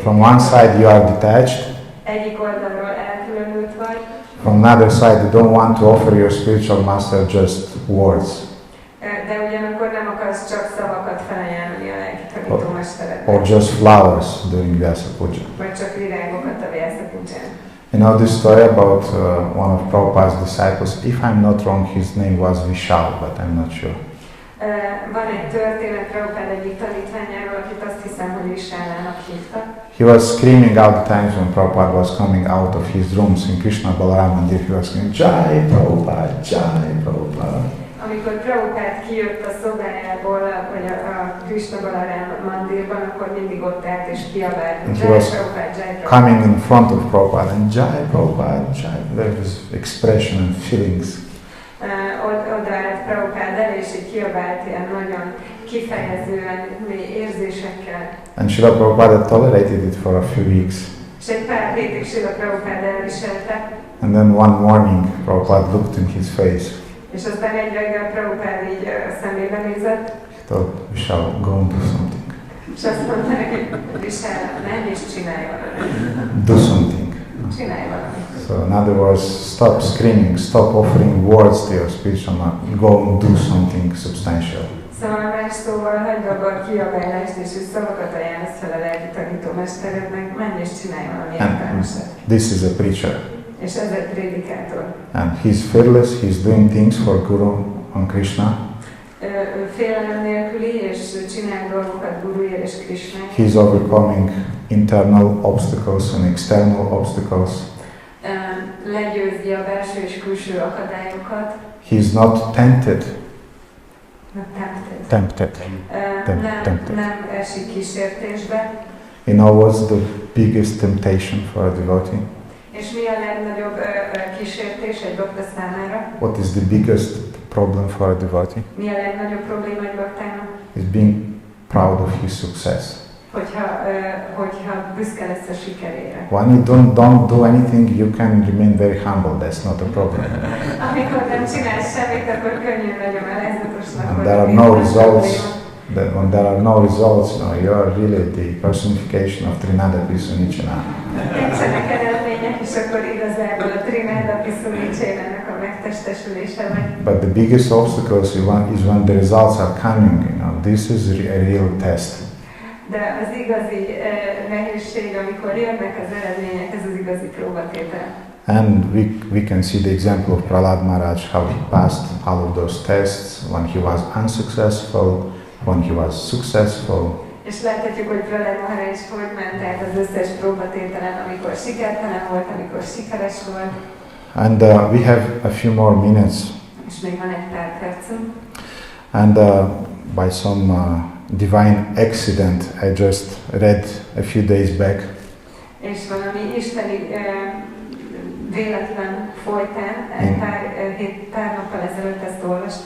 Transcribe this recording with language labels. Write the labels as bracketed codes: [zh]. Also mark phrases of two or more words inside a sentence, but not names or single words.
[en] From one side you are detached. [hu] Egyik oldalról elkülönült vagy. [en] From another side you don't want to offer your spiritual master just words. [hu] De ugyanakkor nem akarsz csak szavakat felajánlani a lelki tanítómesterednek. [en] Or just flowers during Vyasa Puja. [hu] Vagy csak virágokat a Vyasa Puján. [en] You know this story about one of Prabhupada's disciples. If I'm not wrong, his name was Vishal, but I'm not sure. [hu] Van egy történet Prabhupád egyik tanítványáról, akit azt hiszem, hogy Vishalának hívta. [en] He was screaming out the times when Prabhupada was coming out of his rooms in Krishna Balaram Mandir. He was screaming, Jai Prabhupada, Jai Prabhupada. [hu] Amikor Prabhupád kijött a szobájából, vagy a Krishna Balaram Mandirban, akkor mindig ott állt és kiabált, Jai Prabhupada, Jai Prabhupada. [en] Coming in front of Prabhupada and Jai Prabhupada, Jai. There was expression and feelings. [hu] Oda állt Prabhupád elé, és így kiabált ilyen nagyon kifejezően, mély érzésekkel. [en] And Srila Prabhupada tolerated it for a few weeks. [hu] És egy pár hétig Srila Prabhupád elviselte. [en] And then one morning Prabhupada looked in his face. [hu] És aztán egy reggel Prabhupád így szemébe nézett. [en] He thought, we shall go and do something. [hu] És azt mondta neki, Vishal, menj és csinálj valamit. [en] Do something. [hu] Csinálj valamit. [en] So in other words, stop screaming, stop offering words to your spiritual master, go and do something substantial. [hu] Szóval más szóval hagyd abba a kiabálást, és szavakat ajánlasz fel a lelki tanítómesterednek, menj és csinálj valami értelmeset. [en] This is a preacher. [hu] És ez egy prédikátor. [en] And he's fearless, he's doing things for Guru and Krishna. [hu] Félelem nélküli, és csinál dolgokat Guruért és Krishnáért. [en] He's overcoming internal obstacles and external obstacles. [hu] Legyőzi a belső és külső akadályokat. [en] He's not tempted. Tempted. Tempted. [hu] Nem esik kísértésbe. [en] You know what's the biggest temptation for a devotee? [hu] És mi a legnagyobb kísértés egy bakta számára? [en] What is the biggest problem for a devotee? [hu] Mi a legnagyobb probléma egy baktának? [en] Is being proud of his success. [hu] Hogyha büszke lesz a sikerére. [en] When you don't do anything, you can remain very humble. That's not a problem. [hu] Amikor nem csinálsz semmit, akkor könnyű nagyon alázatosnak. [en] And there are no results. When there are no results, no, you are really the personification of [sa] Trinada Pisunichana. [hu] Nincsenek eredmények, és akkor igazából a [sa] Trinada Pisunichana- [hu] nak a megtestesülése vagy. [en] But the biggest obstacle is when the results are coming. You know, this is a real test. [hu] De az igazi nehézség, amikor jönnek az eredmények, ez az igazi próbatétel. [en] And we can see the example of Prahlad Maharaj, how he passed all of those tests when he was unsuccessful, when he was successful. [hu] És láthatjuk, hogy Prahlad Maharaj hogy ment át az összes próbatételen, amikor sikertelen volt, amikor sikeres volt. [en] And we have a few more minutes. [hu] És még van egy pár percünk. [en] And by some divine accident, I just read a few days back. [hu] És valami isteni véletlen folytán, pár nappal ezelőtt ezt olvastam.